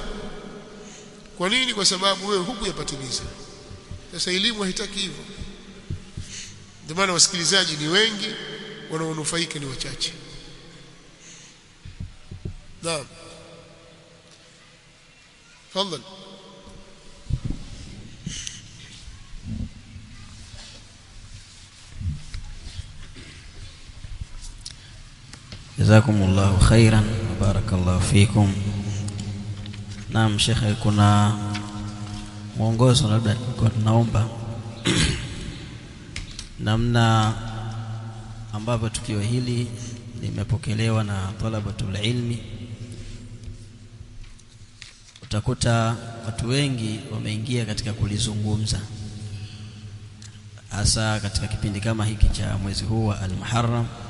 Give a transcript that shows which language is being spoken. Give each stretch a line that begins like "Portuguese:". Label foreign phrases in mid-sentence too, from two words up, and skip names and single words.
Swahili: Kwa nini? Kwa sababu wewe hukuyapatiliza. Sasa elimu haitaki hivyo. Ndio maana wasikilizaji ni wengi, wanaonufaika ni wachache. Naam, tafadhali.
Arabic: جزاكم الله خيرا وبارك الله فيكم.
Swahili: Naam Sheikh, kuna mwongozo labda kwa tunaomba namna ambavyo tukio hili limepokelewa na
Arabic: طلبة العلم.
Swahili: Utakuta watu wengi wameingia katika kulizungumza, hasa katika kipindi kama hiki cha mwezi huu wa al-Muharram.